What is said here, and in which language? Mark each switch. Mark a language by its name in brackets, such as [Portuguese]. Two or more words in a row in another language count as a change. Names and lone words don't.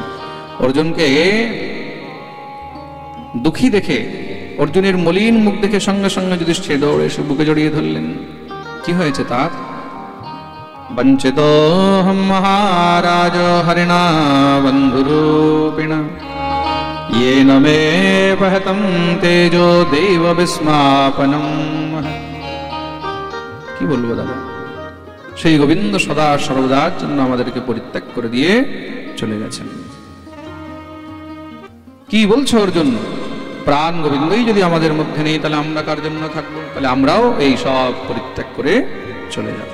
[Bangla] অর্জুনকে দুঃখী দেখে, অর্জুনের মলিন মুখ দেখে সঙ্গে সঙ্গে যুধিষ্ঠির দৌড়ে এসে বুকে জড়িয়ে ধরলেন। কি হয়েছে তার? [Sanskrit] বঞ্চিত মহারাজ হরিণা বন্ধুরূপিণা येन मे पहतं तेजो देव विस्मापनम। [Bangla] কি বলবো দাদা, সেই গোবিন্দ সদা সর্বদার জন্য আমাদেরকে পরিত্যাগ করে দিয়ে চলে গেছেন। কি বলছো অর্জুন? প্রাণ গোবিন্দই যদি আমাদের মধ্যে নেই, তাহলে আমরা কার জন্য থাকবো? তাহলে আমরাও এই সব পরিত্যাগ করে চলে যাব।